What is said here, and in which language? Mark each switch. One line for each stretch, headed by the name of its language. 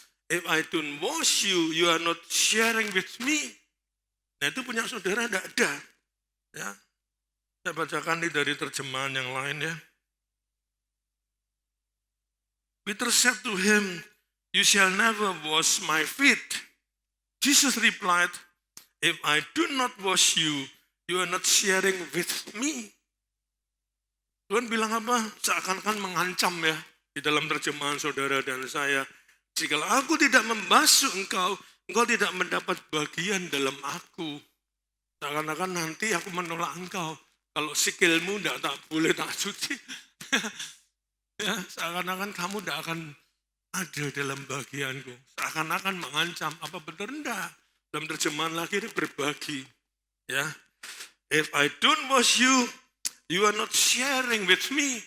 English: If I don't wash you, you are not sharing with me.
Indonesian: Nah itu punya saudara tidak ada. Ya. Saya bacakan ini dari terjemahan yang lain ya.
English: Peter said to him, you shall never wash my feet. Jesus replied, if I do not wash you, you are not sharing with me.
Indonesian: Tuhan bilang apa? Seakan-akan mengancam ya di dalam terjemahan saudara dan saya. Jikalau aku tidak membasuh engkau, engkau tidak mendapat bagian dalam aku. Seakan-akan nanti aku menolak engkau.
Javanese: Kalau sikilmu tidak tak boleh tak cuci.
Indonesian: Ya, seakan-akan kamu tidak akan ada dalam bagianku. Seakan-akan mengancam. Apa benar? Enggak. Dalam terjemahan lagi ini berbagi.
English: Ya, if I don't wash you, you are not sharing with me.